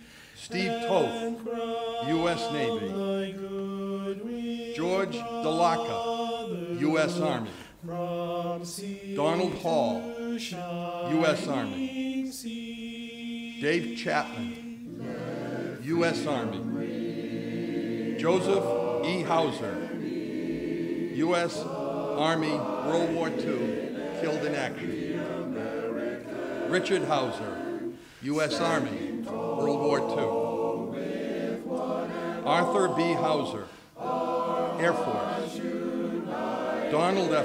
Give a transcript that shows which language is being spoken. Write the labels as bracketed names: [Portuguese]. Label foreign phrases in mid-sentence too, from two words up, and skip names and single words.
[English] Steve Toth, U.S. Navy. George DeLaca, U.S. Army. Donald Hall, U.S. Army. Dave Chapman, U.S. Army. Joseph E. Hauser, U.S. Army, World War II, killed in action. Richard Hauser, U.S. Army, World War II. Arthur B. Hauser, Air Force. Donald F.